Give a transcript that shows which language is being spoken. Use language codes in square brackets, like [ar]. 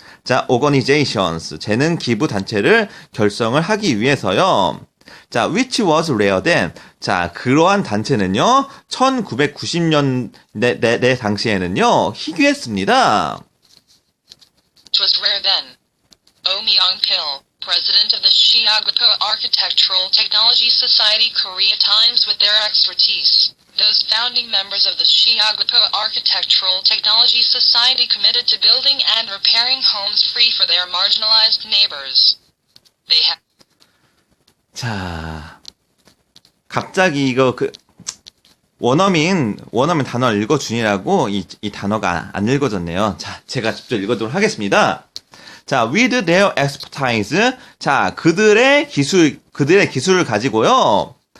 [ko] 자, organizations, 재능 기부 단체를 결성을 하기 위해서요. [en] 자, which was rare then. [ko] 자, 그러한 단체는요, 1990년대 당시에는요, 희귀했습니다. [en] it was rare then. Oh Myung-pil, president of the Chiaguapo Architectural Technology Society Korea times with their expertise. Those founding members of the Chiaguapo Architectural Technology Society committed to building and repairing homes free for their marginalized neighbors. They have [ko] 자, 갑자기 이거 원어민 단어를 읽어주니라고 이 단어가 안 읽어졌네요. 자, 제가 직접 읽어도록 하겠습니다. [en] 자, with their expertise. [ko] 자, 그들의 기술을 가지고요.